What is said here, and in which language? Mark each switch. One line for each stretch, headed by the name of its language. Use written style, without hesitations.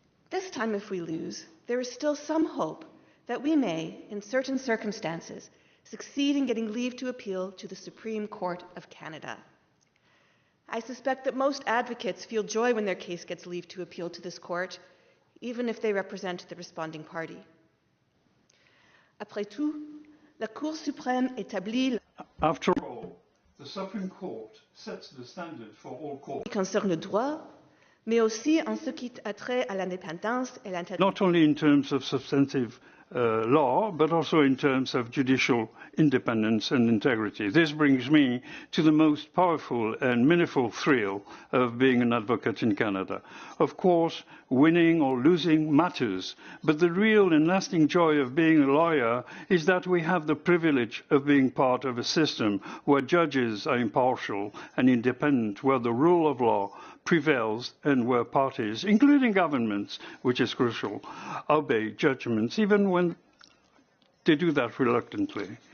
English: This time, if we lose, there is still some hope that we may, in certain circumstances, succeed in getting leave to appeal to the Supreme Court of Canada. I suspect that most advocates feel joy when their case gets leave to appeal to this court, even if they represent the responding party.
French: Après tout, la Cour suprême établit
English: After all, the Supreme Court sets the standard for all courts.
French: qui concerne le droit, mais aussi en ce qui a trait à l'indépendance et l'intégrité.
English: Not only in terms of substantive law, but also in terms of judicial independence and integrity. This brings me to the most powerful and meaningful thrill of being an advocate in Canada. Of course, winning or losing matters, but the real and lasting joy of being a lawyer is that we have the privilege of being part of a system where judges are impartial and independent, where the rule of law prevails, and where parties, including governments, which is crucial, obey judgments, even when they do that reluctantly.